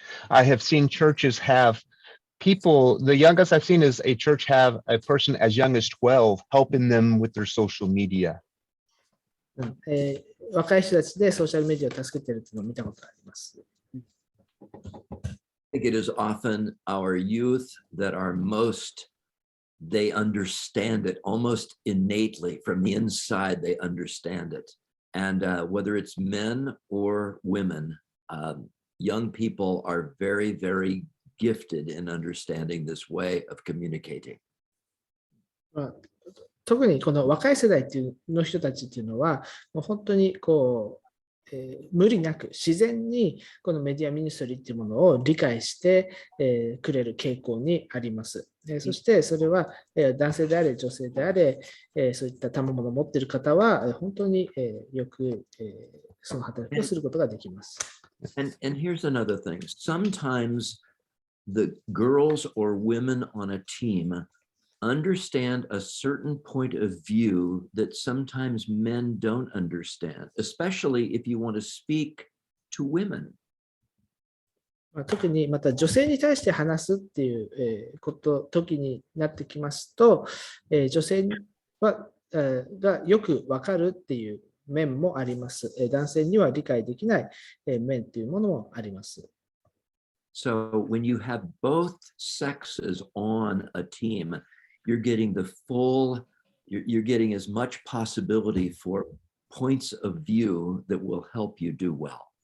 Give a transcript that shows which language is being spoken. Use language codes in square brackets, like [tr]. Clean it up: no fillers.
[en] I have seen churches have people, the youngest I've seen is a church have a person as young as 12 helping them with their social media. [ja] 若い人たちでソーシャルメディアを助けているというのを見たことがあります。 [en] I think it is often our youth that are most, they understand it almost innately from the inside, they understand it. And whether it's men or women, young people are very, very gifted in understanding this way of communicating. [ja] 特にこの若い世代の人たちっていうのは、もう本当にこう、無理なく自然にこのメディアミニストリーっていうものを理解して、くれる傾向にあります。そしてそれは、男性であれ女性であれ、そういった賜物を持っている方は、本当に、よく、その働きをすることができます。 [en] And here's another thing. Sometimes the girls or women on a team understand a certain point of view that sometimes men don't understand, especially if you want to speak to women. [ja] 特にまた女性に対して話すっていう、時になってきますと、女性は、がよくわかるっていう面もあります。男性には理解できない面っていうものもあります。 [en] So when you have both sexes on a team, you're getting the full, you're getting as much possibility for points of view that will help you do well.